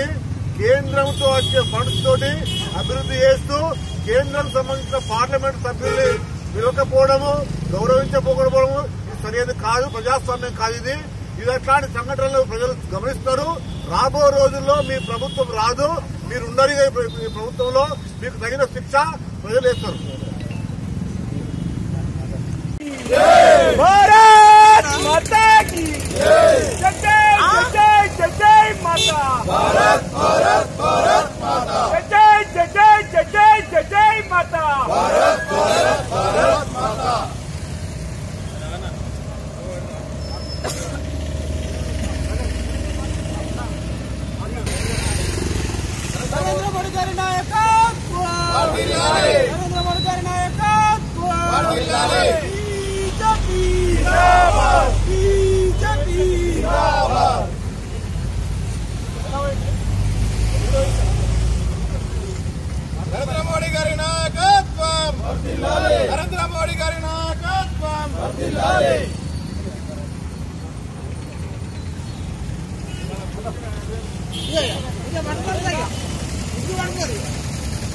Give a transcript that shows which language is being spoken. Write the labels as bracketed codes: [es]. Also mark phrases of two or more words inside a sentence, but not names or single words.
[te] కేంద్రంతో వచ్చే ఫండ్స్ తోటి అభివృద్ధి చేస్తూ కేంద్రం సంబంధించిన పార్లమెంట్ సభ్యుల్ని పిలవకపోవడము, గౌరవించకపోవడము ఇది సరైనది కాదు. ప్రజాస్వామ్యం కాదు ఇది. అట్లాంటి సంఘటనలు ప్రజలు గమనిస్తారు. రాబో రోజుల్లో మీ ప్రభుత్వం రాదు, మీరు ఉండరు ఈ ప్రభుత్వంలో. మీకు తగిన శిక్ష ప్రజలు వేస్తారు. [hi] भारत माता की जय जय जय जय माता, भारत भारत भारत माता, जय जय जय जय जय माता, भारत भारत भारत माता. [te] నరేంద్ర మోడీ గారి నాయకత్వ, నరేంద్ర మోడీ గారి నాయకత్వ, [hi] जिंदाबाद जिंदाबाद. [te] నరేంద్ర మోడీ గారి నాయకత్వం, నరేంద్ర మోడీ గారి నాయకత్వం. ఇది